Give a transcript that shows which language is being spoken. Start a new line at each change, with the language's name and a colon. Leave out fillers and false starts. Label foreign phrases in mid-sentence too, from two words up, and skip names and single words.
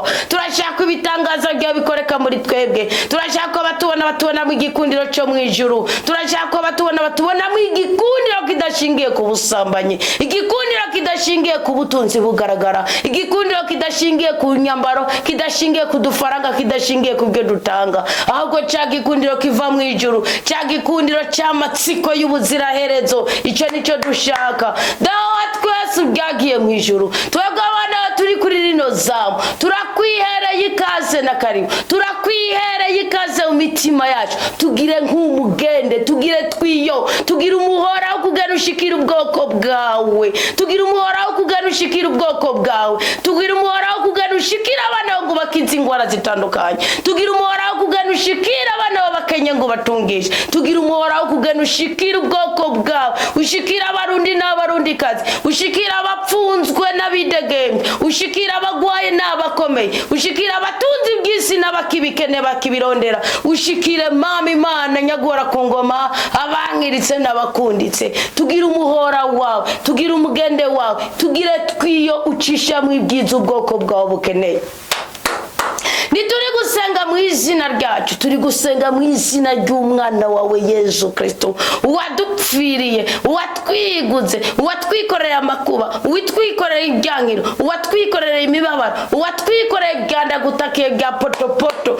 Rundi: Turashaka ibitangaza byawe bikoreka muri twebwe, turashaka ko batubona mu igikundiro cyo mu ijuru, turashaka ko batubona mu igikundiro kidashingiye ku busambanyi, igikundiro kidashingiye ku butunzi bugaragara, igikundiro kidashingiye ku nyambaro, kidashingiye ku dufaranga, kidashingiye ku byo dutanga, ahubwo cya gikundiro kiva mu ijuru, cya gikundiro cy'amatsiko y'ubuziraherezo. Icyo nicyo dushaka. Dawa twese byagiye mu ijuru, twebwe abana turi kuri rino zamu, turakwihereye ikaze na karibu, turakwihereye ikaze mu mitima yacu. Tugire nk'umugende, tugire twiyo, tugire umuhora wo kugana ushikira ubwoko bwawe, tugire umuhora wo kugana ushikira ubwoko bwawe, tugire umuhora wo kugana ushikira abana ngo bakize ingwara zitandukanye, tugire umuhora wo kugana ushikira abana b'abakenye ngo batungishe, tugire umuhora wo kugana ushikira ubwoko bwawe, ushikira abarundi n'abarundikazi, ushikira abapfunzwe n'abidegembye, ushikira abagwaye n'abakomeye, ushikira abatunzi bw'isi n'abakibikene bakibirondera, ushikire Mama Imana nyaguhora ku ngoma, abankiritse n'abakunditse. Tugire umuhora wawe, tugire umugende wawe, tugire twiyo ucisha mu ibyiza ubwoko bwawe bukeneye. ntituri gusenga mu izina ryacu, turi gusenga mu izina ry'umwana wawe Yesu Kristo, uwadupfiriye, uwatwiguze, uwatwikoreye amakuba, uwitwikoreye ibyankiro, uwatwikoreye imibabaro, uwatwikoreye byandagutakiye bya potopoto.